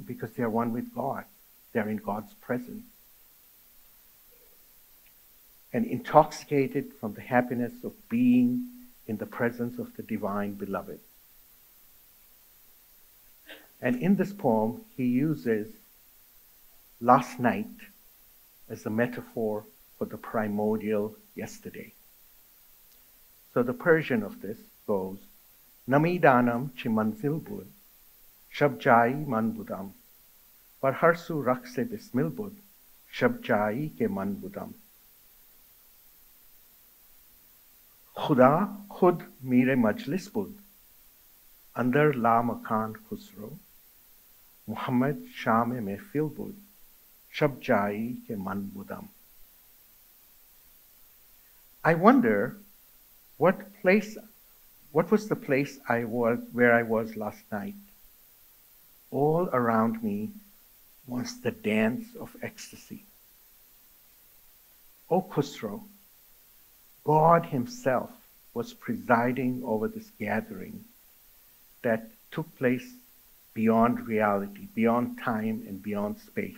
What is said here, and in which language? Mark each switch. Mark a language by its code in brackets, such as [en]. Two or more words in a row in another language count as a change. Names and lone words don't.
[en] Because they are one with God. They're in God's presence. And intoxicated from the happiness of being in the presence of the divine beloved. And in this poem, he uses last night as a metaphor for the primordial yesterday. So the Persian of this goes, [fa] نمی‌دانم چه منزل بود، شب جای من بودم، پر هرسو رقص بسمل بود، شب جای که من بودم. خدا خود میر مجلس بود، اندر لامکان خسرو، محمد شمع محفل بود، شب جای که من بودم. [en] I wonder what was the place where I was last night. All around me was the dance of ecstasy. O Khusro, God himself was presiding over this gathering that took place beyond reality, beyond time and beyond space.